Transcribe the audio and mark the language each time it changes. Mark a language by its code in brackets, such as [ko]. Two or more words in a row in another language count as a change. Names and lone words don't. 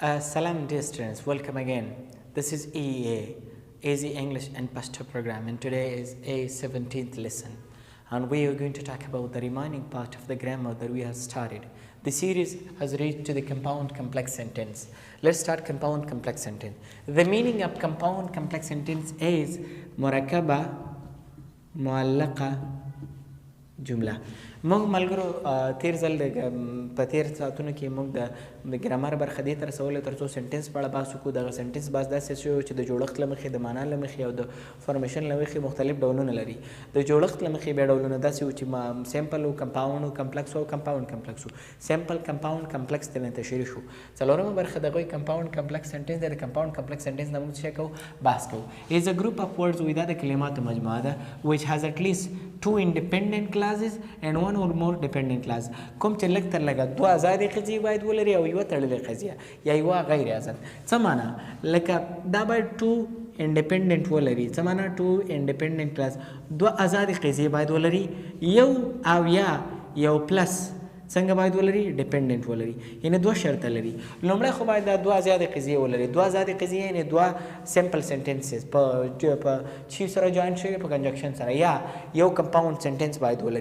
[en] Salam dear students, welcome again. This is EA, Easy English and Pashto program, and today is A-17th lesson, and we are going to talk about the remaining part of the grammar that we have started. The series has reached to the compound complex sentence. Let's start compound complex sentence. The meaning of compound complex sentence is [ps] مرکبه معلقه جمله. موږ ملګرو تیر ځل په تیر ساعتونو کې موږ د ګرامر برخه دې ته رسولې تر څو سنټنس په اړه بحث وکړو. دغه سنټنس بحث داسې شو چې د جوړښت له مخې، د معنا له مخې او د فارمیشن له مخې مختلف ډولونه لري. د جوړښت له مخې بیا ډولونه داسې وو چې سیمپل او کمپاوند او کمپلکس او [en] compound complex [ps] وو. [en] simple compound complex [ps] ته تشریح شو. څلورمه برخه دغه [en] compound complex sentence [ps] دی. د [en] compound complex sentence [ps] نه موږ څه کوو؟ بحث کوو. [en] is a group of words [ps] دا د کلماتو مجموعه ده [en] which has at least two independent clauses and one or more dependent clause. [ps] کوم چې لږ تر لږه دوه ازادې قضیې باید ولري او یوه تړلې قضیه یا یوه غیر ازاد. څه معنا؟ لکه دا باید [en] two independent [ps] ولري. څه معنا؟ [en] two independent clause، [ps] دوه ازادې قضیې باید ولري، یو او یا یو پلس څنګه باید ولري؟ ډیپندنت ولري، یعنی دوه شرطه لري. لومړی خو باید دا دوه ازادې قضیې ولري. دوه ازادې قضیې یعنی دوه [en] simple sentences [ps] په چی سره جوائنټ شوي، په کنجکشن سره، یا یو [en] compound sentence [ps] باید ولري.